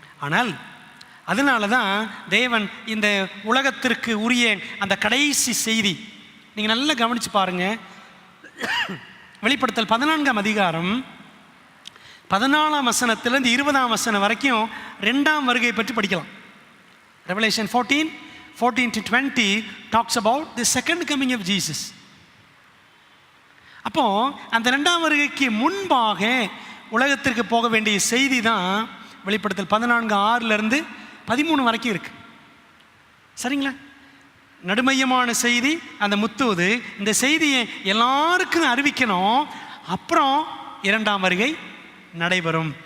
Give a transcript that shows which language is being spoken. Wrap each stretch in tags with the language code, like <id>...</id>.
<ta>ஆனால் அதனால தான் தேவன் இந்த உலகத்திற்கு உரிய அந்த கடைசி செய்தி நீங்கள் நல்லா கவனித்து பாருங்கள். வெளிப்படுத்தல் 14ஆம் அதிகாரம் 14ஆம் வசனத்திலிருந்து 20ஆம் வசனம் வரைக்கும் 2ஆம் வருகை பற்றி படிக்கலாம்.</ta> <en>Revelation 14:14-20 talks about the second coming of Jesus.</en> <ta>அப்போ அந்த 2ஆம் வருகைக்கு முன்பாக உலகத்திற்கு போக வேண்டிய செய்தி தான் வெளிப்படுத்தல் 14:6 13 வரைக்கும் இருக்கு. சரிங்களா? நடுமையமான செய்தி அந்த முத்தூது. இந்த செய்தியை எல்லாருக்கும் அறிவிக்கணும், அப்புறம் 2ஆம் வருகை நடைபெறும்.</ta>